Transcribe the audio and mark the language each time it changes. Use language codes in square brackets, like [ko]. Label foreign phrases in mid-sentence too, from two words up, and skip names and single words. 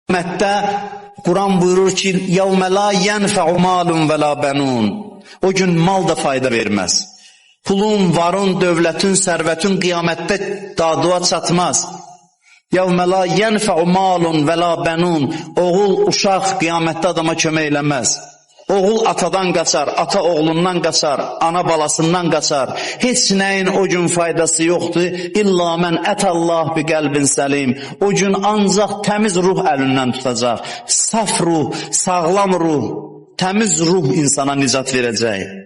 [az] Qiyamətdə Quran buyurur ki, [ar] يَوْمَ لَا يَنْفَعُ مَالٌ وَلَا بَنُونَ. [az] O gün mal da fayda verməz. Pulun, varın, dövlətin, sərvətin qiyamətdə dadığa çatmaz. [ar] يَوْمَ لَا يَنْفَعُ مَالٌ وَلَا بَنُونَ. [az] Oğul, uşaq qiyamətdə adama kömək eləməz. Oğul atadan qaçar, ata oğlundan qaçar, ana balasından qaçar. Heç nəyin o gün faydası yoxdur. [ar] إلا من أتى الله بقلب سليم. [az] O gün ancaq təmiz ruh əlindən tutacaq. Saf ruh, sağlam ruh, təmiz ruh insana nicat verəcək.